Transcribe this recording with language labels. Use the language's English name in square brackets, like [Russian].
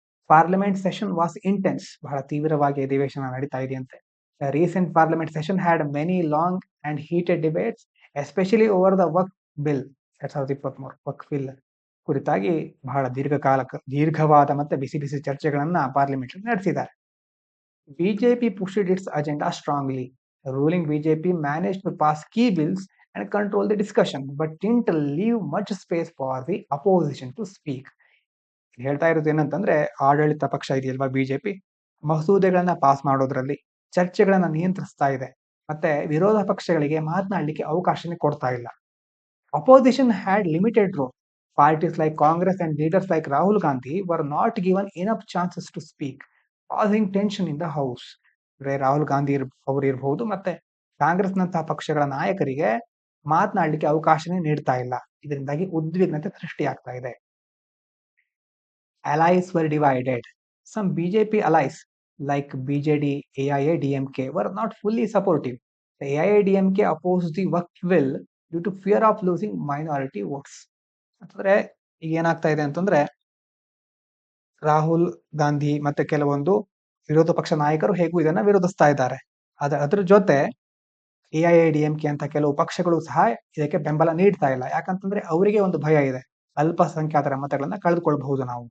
[English] Parliament session was intense. [Kannada] ಬಹಳ ತೀವ್ರವಾಗಿ ಅಧಿವೇಶನ ನಡೀತಾ ಇದೆಯಂತೆ. [English] Recent parliament session had many long and heated debates, especially over the Waqf bill 2023. [Kannada] Waqf bill ಕುರಿತಾಗಿ ಬಹಳ ದೀರ್ಘವಾದ ಮತ್ತೆ ಬಿಸಿ ಬಿಸಿ ಚರ್ಚೆಗಳನ್ನ ಪಾರ್ಲಿಮೆಂಟ್ ನಡೆಸಿದ್ದಾರೆ. [English] BJP pushed its agenda strongly. The ruling BJP managed to pass key bills and control the discussion, but didn't leave much space for the opposition to speak. [Kannada] ಹೇಳ್ತಾ ಇರೋದು ಏನಂತಂದ್ರೆ, ಆಡಳಿತ ಪಕ್ಷ ಇದೆಯಲ್ವಾ ಬಿಜೆಪಿ, ಮಸೂದೆಗಳನ್ನ ಪಾಸ್ ಮಾಡೋದ್ರಲ್ಲಿ ಚರ್ಚೆಗಳನ್ನ ನಿಯಂತ್ರಿಸ್ತಾ ಇದೆ, ಮತ್ತೆ ವಿರೋಧ ಪಕ್ಷಗಳಿಗೆ ಮಾತನಾಡಲಿಕ್ಕೆ ಅವಕಾಶನೇ ಕೊಡ್ತಾ ಇಲ್ಲ. [English] Opposition had limited role. Parties like Congress and leaders like Rahul Gandhi were not given enough chances to speak, causing tension in the House. [Kannada] Rahul Gandhi ಅವರು ಇರಬಹುದು, ಮತ್ತೆ ಕಾಂಗ್ರೆಸ್ನಂತಹ ಪಕ್ಷಗಳ ನಾಯಕರಿಗೆ ಮಾತನಾಡಲಿಕ್ಕೆ ಅವಕಾಶನೇ ನೀಡ್ತಾ ಇಲ್ಲ. ಇದರಿಂದಾಗಿ ಉದ್ವಿಗ್ನತೆ ಸೃಷ್ಟಿಯಾಗ್ತಾ ಇದೆ. [English] Allies were divided. Some BJP allies like BJD, AIADMK were not fully supportive. The AIADMK opposed the Waqf bill due to fear of losing minority votes. [Kannada] ಅಂತಂದ್ರೆ ಈಗ ಏನಾಗ್ತಾ ಇದೆ ಅಂತಂದ್ರೆ, ರಾಹುಲ್ ಗಾಂಧಿ ಮತ್ತೆ ಕೆಲವೊಂದು ವಿರೋಧ ಪಕ್ಷ ನಾಯಕರು ಹೇಗೂ ಇದನ್ನ ವಿರೋಧಿಸ್ತಾ ಇದ್ದಾರೆ. ಅದ್ರ ಜೊತೆ AIADMK ಅಂತ ಕೆಲವು ಪಕ್ಷಗಳು ಸಹ ಇದಕ್ಕೆ ಬೆಂಬಲ ನೀಡ್ತಾ ಇಲ್ಲ. ಯಾಕಂತಂದ್ರೆ ಅವರಿಗೆ ಒಂದು ಭಯ ಇದೆ, ಅಲ್ಪಸಂಖ್ಯಾತರ ಮತಗಳನ್ನ ಕಳೆದುಕೊಳ್ಳಬಹುದು ನಾವು.